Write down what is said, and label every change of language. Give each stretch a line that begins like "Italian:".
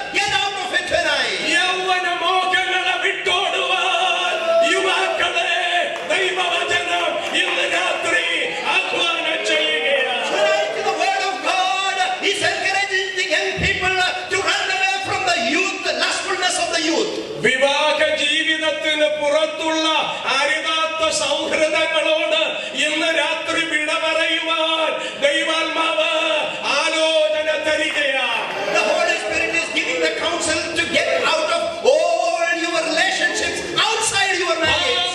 English: Get out of it tonight.
Malayalam: യൗവന മോഹങ്ങളെ വിട്ടോടുവാൻ യുവാക്കളെ ദൈവവചനം ഇന്ന് രാത്രി ആഹ്വാനം ചെയ്യുകയാണ്.
English: Tonight the word of God is encouraging the young people to run away from the youth, the lustfulness of the youth.
Malayalam: വിവാഹ ജീവിതത്തിന് പുറത്തുള്ള അരുതാത്ത സൗഹൃദങ്ങളോട് ഇന്ന് രാത്രി വിട പറയുവാൻ ദൈവാത്മാവ് ആലോചന തരികയാണ്.
English: The Holy Spirit is giving the counsel to get out of all your relationships outside your marriage.